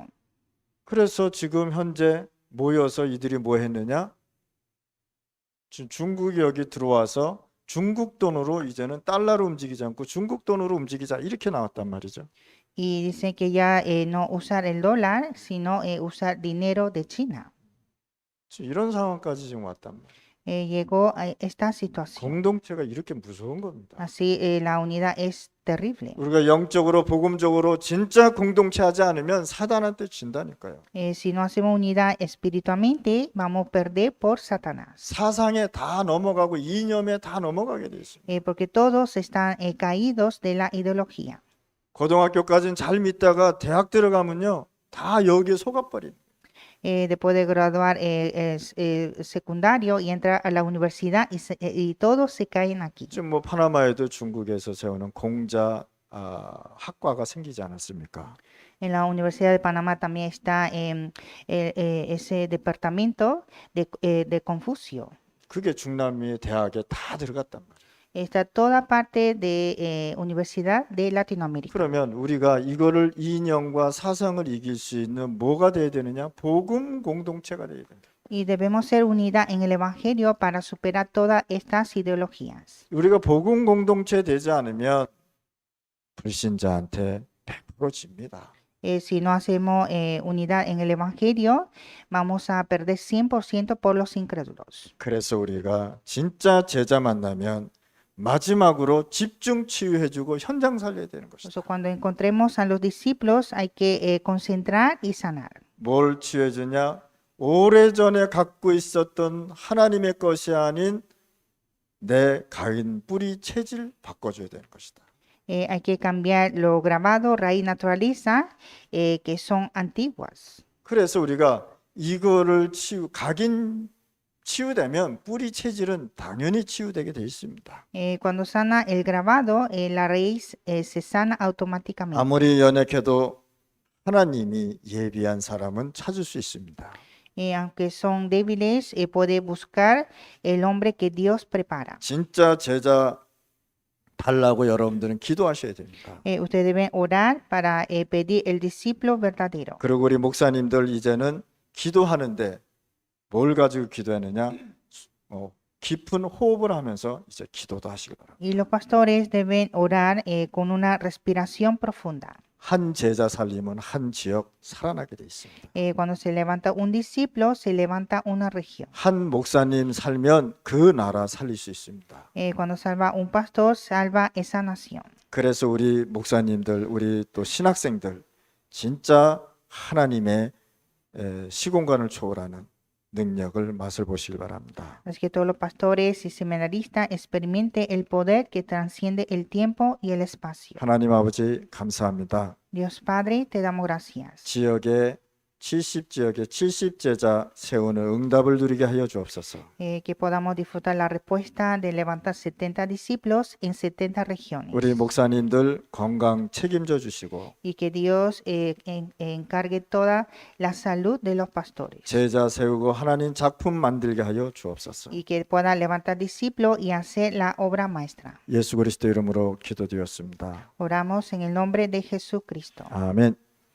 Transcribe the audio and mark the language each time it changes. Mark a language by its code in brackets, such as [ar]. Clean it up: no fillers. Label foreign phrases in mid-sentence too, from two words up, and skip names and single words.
[ko] 그래서 지금 현재 모여서 이들이 뭐 했느냐? 중국이 여기 들어와서 중국 돈으로 이제는 달러로 움직이지 않고 중국 돈으로 움직이자 이렇게 나왔단 말이죠. [es] Y dicen que ya no usar el dólar, sino usar dinero de China. [ko] 지금 이런 상황까지 지금 왔단 말이에요. [es] Llegó a esta situación. [ko] 공동체가 이렇게 무서운 겁니다. [es] Así la unidad es terrible. [ko] 우리가 영적으로 복음적으로 진짜 공동체 하지 않으면 사단한테 진다니까요. [es] Si no hacemos unidad espiritualmente, vamos a perder por Satanás. [ko] 사상에 다 넘어가고 이념에 다 넘어가게 돼 있습니다. [es] Porque todos están caídos de la ideología. [ko] 고등학교까지는 잘 믿다가 대학 들어가면요 다 여기에 속아버립니다. [es] Después de graduar secundario y entrar a la universidad y todos se caen aquí. [ko] 지금 뭐 파나마에도 중국에서 세우는 공자 학과가 생기지 않았습니까? [es] En la Universidad de Panamá también está ese departamento de Confucio. [ko] 그게 중남미 대학에 다 들어갔단 말이에요. [es] Está toda parte de Universidad de Latinoamérica. [ko] 그러면 우리가 이거를 이념과 사상을 이길 수 있는 뭐가 돼야 되느냐? 복음 공동체가 돼야 된다. [es] Y debemos ser unidad en el Evangelio para superar todas estas ideologías. [ko] 우리가 복음 공동체 되지 않으면 불신자한테 100% 집니다. [es] Si no hacemos unidad en el Evangelio, vamos a perder 100% por los incrédulos. [ko] 그래서 우리가 진짜 제자 만나면 마지막으로 집중 치유해주고 현장 살려야 되는 [es] Por [ko] 것이다. [es] eso cuando encontremos a los discípulos hay que concentrar y sanar. [ko] 뭘 치유해 주냐? 오래전에 갖고 있었던 하나님의 것이 아닌 내 가인 뿌리 체질 바꿔줘야 되는 것이다. [es] Hay que cambiar lo grabado, raíz naturaliza, que son antiguas. [ko] 그래서 우리가 이거를 각인 치유되면 뿌리 체질은 당연히 치유되게 돼 있습니다. [es] Cuando sana el grabado, la raíz se sana automáticamente. [ko] 아무리 연약해도 하나님이 예비한 사람은 찾을 수 있습니다. [es] Aunque son débiles, puede buscar el hombre que Dios prepara. [ko] 진짜 제자 달라고 여러분들은 기도하셔야 됩니다. [es] Ustedes deben orar para pedir el discípulo verdadero. [ko] 그리고 우리 목사님들 이제는 기도하는데 뭘 가지고 기도하느냐? 깊은 호흡을 하면서 이제 기도도 하시기 바랍니다. [es] Y los pastores deben orar con una respiración profunda. [ko] 한 제자 살리면 한 지역 살아나게 돼 있습니다. [es] Cuando se levanta un discípulo, se levanta una región. [ko] 한 목사님 살면 그 나라 살릴 수 있습니다. [es] Cuando salva un pastor, salva esa nación. [ko] 그래서 우리 목사님들, 우리 또 신학생들 진짜 하나님의 시공간을 초월하는 능력을 맛을 보시길 바랍니다. [es] Así que todos los pastores y seminaristas experimenten el poder que transciende el tiempo y el espacio. [ko] 하나님 아버지 감사합니다. [es] Dios Padre, te damos gracias. [ko] 지역에 70지역에 70제자 세우는 응답을 누리게 하여 주옵소서. [es] Que podamos disfrutar la respuesta de levantar 70 discípulos en 70 regiones. [ko] 우리 목사님들 건강 책임져 주시고 [es] Y que Dios encargue toda la salud de los pastores. [ko] 제자 세우고 하나님 작품 만들게 하여 주옵소서. [es] Y que pueda levantar discípulos y hacer la obra maestra. [ko] 예수 그리스도 이름으로 기도드렸습니다. [es] Oramos en el nombre de Jesucristo. [ko] 아멘.